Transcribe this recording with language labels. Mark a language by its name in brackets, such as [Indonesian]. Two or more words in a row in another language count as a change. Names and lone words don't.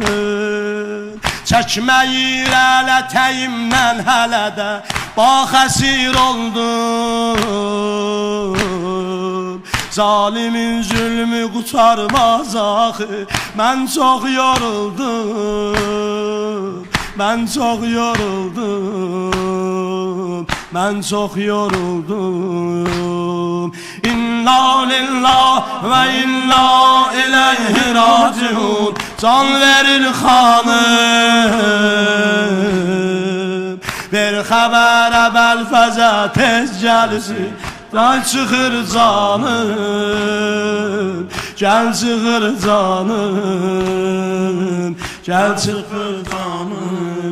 [Azerbaijani] Çəkməyir ələ təyimdən hələ də, bax əsir oldum. Zalimin zülmü qutarmaz axı, mən çox yoruldum. Mən çox yoruldum, mən çox yoruldum. [Arabic] إنا لله وإنا إليه راجعون. [Azerbaijani] Can verir hanım. Bir xəbər əvvəl fəzə tez gəlsin, day çıxır canım. Gəl çıxır canım, gəl çıxır canım.